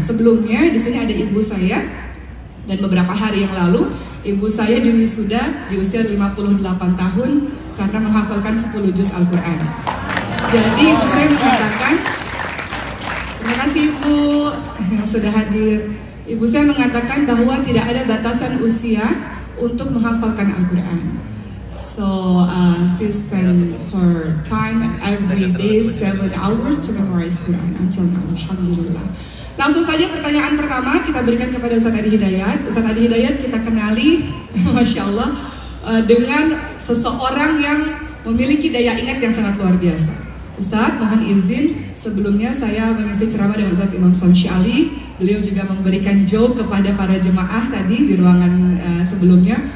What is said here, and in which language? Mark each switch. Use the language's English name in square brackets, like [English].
[Indonesian] Sebelumnya di sini ada ibu saya, dan beberapa hari yang lalu ibu saya diwisuda di usia 58 tahun karena menghafalkan 10 juz Al-Quran. Jadi ibu saya mengatakan, terima kasih Ibu yang sudah hadir. Ibu saya mengatakan bahwa tidak ada batasan usia untuk menghafalkan Al-Quran. [English] So she spent her time every day 7 hours to memorize Quran until now. [Indonesian] Alhamdulillah. Langsung saja pertanyaan pertama kita berikan kepada Ustadz Edi Hidayat. Ustadz Edi Hidayat kita kenali, Masya Allah, dengan seseorang yang memiliki daya ingat yang sangat luar biasa. Ustadz, mohon izin sebelumnya saya mengisi ceramah dengan Ustadz Imam Samsy Ali. Beliau juga memberikan joke kepada para jemaah tadi di ruangan sebelumnya.